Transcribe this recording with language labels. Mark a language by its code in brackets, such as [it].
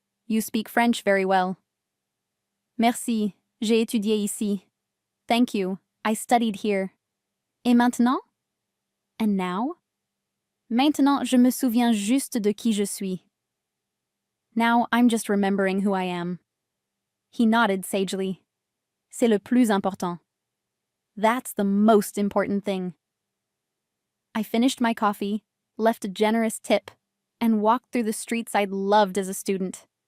[en] You speak French very well. [fr] Merci, j'ai étudié ici. [en] Thank you, I studied here. [fr] Et maintenant? [en] And now? [fr] Maintenant, je me souviens juste de qui je suis. [en] Now, I'm just remembering who I am. He nodded sagely. [fr] C'est le plus important. [en] That's the most important thing. I finished my coffee, left a generous tip, and walked through the streets I'd loved as a student.